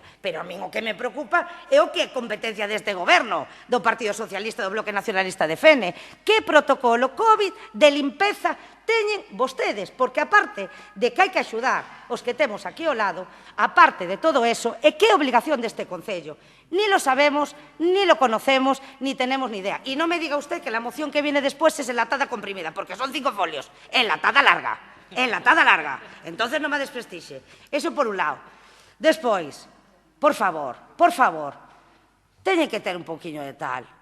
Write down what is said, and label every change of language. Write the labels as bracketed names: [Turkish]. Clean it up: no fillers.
[Galician] Pero a min o que me preocupa é o que é competencia deste goberno, do Partido Socialista do Bloque Nacionalista de Fene. Que protocolo COVID de limpeza teñen vostedes? Porque aparte de que hai que axudar os que temos aquí ao lado, aparte de todo eso, é que é obligación deste Concello. [Spanish] Ni lo sabemos, ni lo conocemos, ni tenemos ni idea. Y no me diga usted que la moción que viene después es enlatada comprimida, porque son 5 folios. [Galician] Enlatada larga. Entonces non me desprestixe. Eso por un lado. Despois, por favor, teñen que ter un pouquiño de tal.